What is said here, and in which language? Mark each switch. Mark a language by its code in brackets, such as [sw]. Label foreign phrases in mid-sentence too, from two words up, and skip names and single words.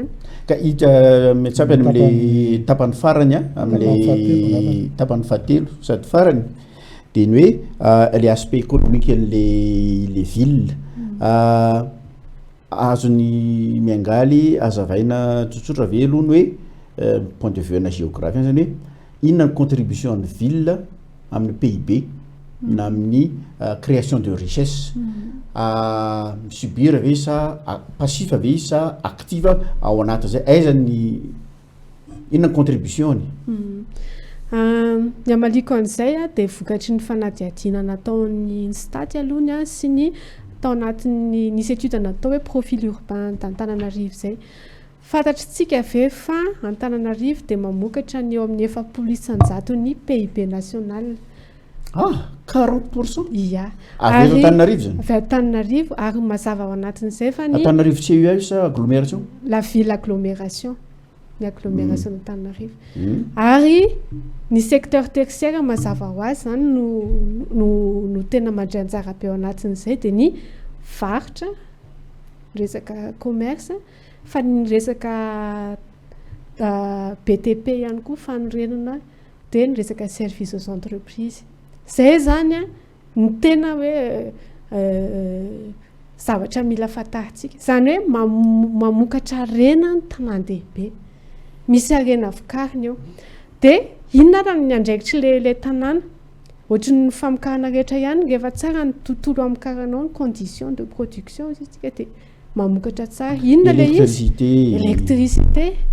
[mg] ka metsapy any am'le tapany farany am'le tapany fahatelo sady farany de ny hoe [fr] le aspect économique [mg] an'le ville azony miangaly azavaina tsotsotra ve aloha ny hoe [fr] point de vue [mg] na géographie zany hoe inona ny contribution ny ville amin'ny PIB na amin'ny [fr] création de richesse [mg] subir ve sa passif ve sa active ao anaty zay aiza ny inona ny contribution ny amaliko an'izay dia vokatry ny fanadihadiana nataon'ny stady alohany sy ny tao anatin'ny nisy étude natao hoe [fr] profil urbain d'Antananarivo [mg] zay fantatritsika ve fa Antananarivo dia mamokatra ny eo amin'ny 700 ny [fr] PIB national [mg] 40% ia avy eto Antananarivo zany avy Antananarivo ary mazava ao anatin'izay fa ny Antananarivo CEA sa agglomération [fr] la ville agglomération [mg] ny [fr] agglomération d'Antananarivo [mg] ary ny [fr] secteur tertiaire [mg] mazava ho azy zany no tena mandray anjara be ao anatin'izay dia ny varotra resaka commerce fa ny resaka BTP ihany koa fanorenana dia ny resaka service [fr] aux entreprises [mg] zay zany ny tena hoe zavatra mila fantaritsika zany hoe mamokatra rena ny tanàn-dehibe misy arena vokariny eo dia inona raha ny andraikitry le tanàna ohatra ny famokarana rehetra ihany rehefa tsara ny tontolo amokaranao ny [fr] condition de production [mg] izitsika dia mamokatra tsara inona le izy électricité